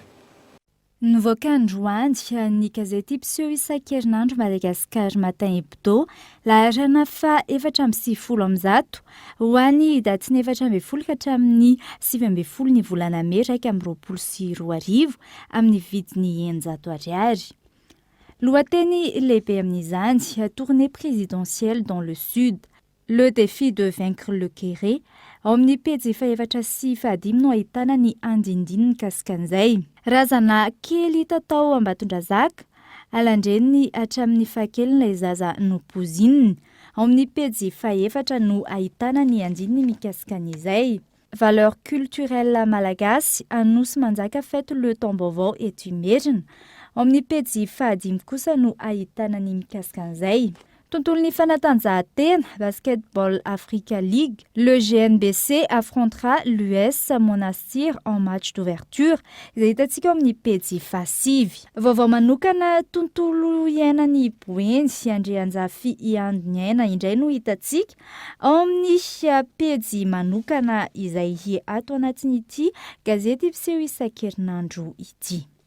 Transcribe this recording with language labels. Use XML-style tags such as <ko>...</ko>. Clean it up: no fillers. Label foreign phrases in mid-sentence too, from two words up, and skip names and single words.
<mg>Nivoaka androany ny gazety mpiseho isan-kerinandro Madagasikara matin hebdo laharana fa 4:30 ho an'ny datiny 4:30 ka hatramin'ny 7:30 ny volana May 2024 amin'ny vidiny 900 ariary. Lohateny lehibe amin'izany</mg> <fr>tournée présidentielle dans le sud. Le défi de vaincre le Kéré,</fr> <mg>ao amin'ny pejy faefatra sy fahadimy no ahitana ny andindininy kasikan'izay. Razana kely tatao Ambatondrazaka, alandreniny hatramin'ny fahakeliny zaza nompozininy. Ao amin'ny pejy faefatra no ahitana ny andininy mikasikan'izay.</mg> <fr>Valeur culturelle malagasy,</fr> <mg>anosy manjaka</mg> <fr>fête le</fr> <mg>Tambovao eto Imerina. Ao amin'ny pejy fahadimy kosa no ahitana ny mikasikan'izay. Tontolon'ny fanatanjahantena</mg> <fr>Basketball Africa League, le GNBC affrontera l'US Monastir en match d'ouverture.</fr> <mg>Izay hitantsika amin'ny pejy fahasivy. Vaovao manokana tontolo iainan'ny Boeny sy Andrianjafy Iandoniaina indray no hitantsika ao amin'ny pejy manokana izay ato anatin'ity gazety mpiseho isan-kerinandro ity.</mg>